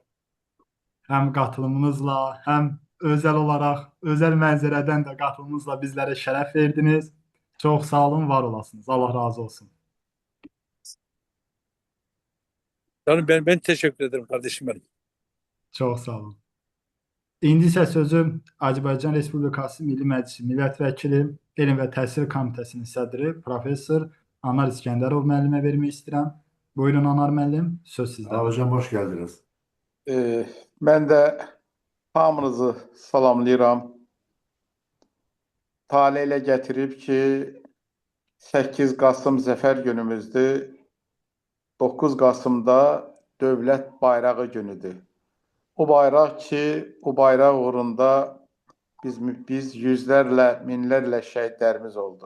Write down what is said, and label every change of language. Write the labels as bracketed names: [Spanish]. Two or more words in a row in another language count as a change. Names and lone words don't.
[Turkish] Hem katılımınızla hem özel olarak özel [Azerbaijani] mənzərədən də [Turkish] katılımınızla bizlere şeref verdiniz. Çok sağ olun, [Azerbaijani] var olasınız. [Turkish] Allah razı olsun. Yani ben teşekkür ederim kardeşim benim. Çok sağ olun. [Azerbaijani] İndi isə sözü Azərbaycan Respublikası Milli Məclisi Millətvəkili, Elm və Təhsil Komitəsinin sədri Professor Anar İskəndərov müəllimə vermək istəyirəm. Buyurun Anar müəllim, söz sizdə. [Turkish] İlhan Hocam hoş geldiniz. Ben de [Azerbaijani] hamınızı salamlayıram. Tale ilə gətirib ki, 8 Kasım Zəfər günümüzdür. 9 Kasım'da Dövlət Bayrağı günüdür. O bayraq ki, o bayraq uğrunda biz yüzlərlə, minlərlə şəhidlərimiz oldu.